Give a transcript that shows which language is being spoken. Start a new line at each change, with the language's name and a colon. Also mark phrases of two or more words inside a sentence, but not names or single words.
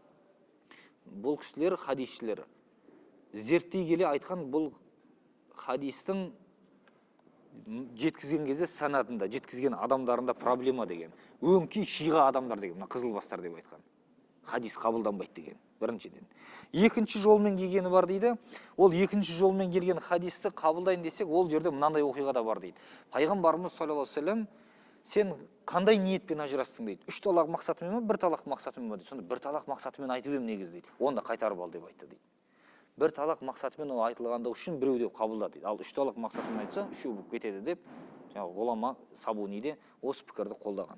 Kazakh: Бұл кісілер хадисшілер. Зерттей келе айтқан бұл хадистің жеткізген кезде санатында, жеткізген адамдарында проблема деген. Өңкей шиға адамдар деген, мына қызылбастар деп айтқан. Хадис қабылданбайды деген, біріншіден. Екінші жолмен келгені бар дейді. Ол екінші жолмен келген хадисті қабылдайын десек, ол жерде мынандай оқиға да бар дейді.
Arabic: Пайғамбарымыз صلى الله عليه وسلم,
Kazakh: сен қандай ниетпен ажырастың дейді. 3 талақ мақсатымен ме, 1 талақ мақсатымен ме дейді. Сонда 1 талақ мақсатымен айтып ем негіз дейді. Онда қайтарып ал деп айтты дейді. 1 талақ мақсатымен ол айтылғандығы үшін біреу деп қабылдады дейді. Ал 3 талақ мақсатымен айтса, 3 болып кетеді деп, жаңағы ғұлама Сабуниде осы пікірді қолдаған.